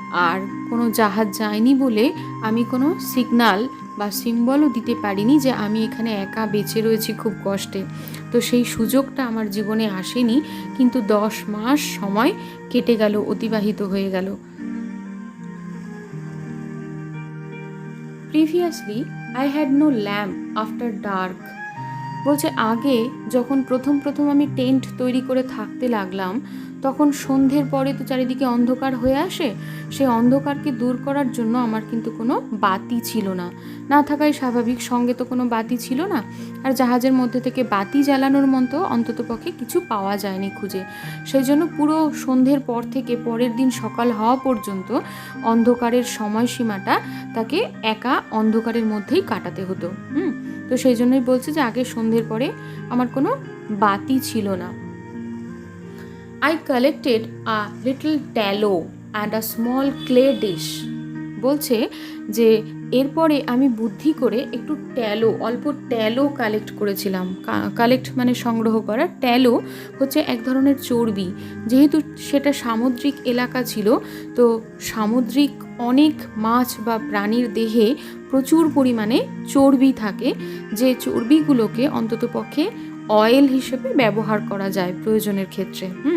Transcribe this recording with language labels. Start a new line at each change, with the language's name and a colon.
Bangla: আর কোনো জাহাজ যায়নি বলে আমি কোনো সিগনাল বা সিম্বলও দিতে পারিনি যে আমি এখানে একা বেঁচে রয়েছি খুব কষ্টে। তো সেই সুযোগটা আমার জীবনে আসেনি, কিন্তু 10 মাস সময় কেটে গেল, অতিবাহিত হয়ে গেল।
English: Previously, I had no lamp after dark.
Bangla: বলছে আগে যখন প্রথম আমি টেন্ট তৈরি করে থাকতে লাগলাম, তখন সন্ধ্যের পরে তো চারিদিকে অন্ধকার হয়ে আসে, সেই অন্ধকারকে দূর করার জন্য আমার কিন্তু কোনো বাতি ছিল না, না থাকাই স্বাভাবিক, সঙ্গে তো কোনো বাতি ছিল না। আর জাহাজের মধ্যে থেকে বাতি জ্বালানোর মতো অন্ততপক্ষে কিছু পাওয়া যায়নি খুঁজে। সেই জন্য পুরো সন্ধ্যের পর থেকে পরের দিন সকাল হওয়া পর্যন্ত অন্ধকারের সময়সীমাটা তাকে একা অন্ধকারের মধ্যেই কাটাতে হতো। তো সেই জন্যই বলছে যে আগে সন্ধ্যের পরে আমার কোনো বাতি ছিল না।
English: I collected a little tallow and a small clay dish.
Bangla: বলছে যে এরপরে আমি বুদ্ধি করে একটু অল্প ট্যালো কালেক্ট করেছিলাম। কালেক্ট মানে সংগ্রহ করা। ট্যালো হচ্ছে এক ধরনের চর্বি, যেহেতু সেটা সামুদ্রিক এলাকা ছিল, তো সামুদ্রিক অনেক মাছ বা প্রাণীর দেহে প্রচুর পরিমাণে চর্বি থাকে, যে চর্বিগুলোকে অন্ততপক্ষে অয়েল হিসেবে ব্যবহার করা যায় প্রয়োজনের ক্ষেত্রে।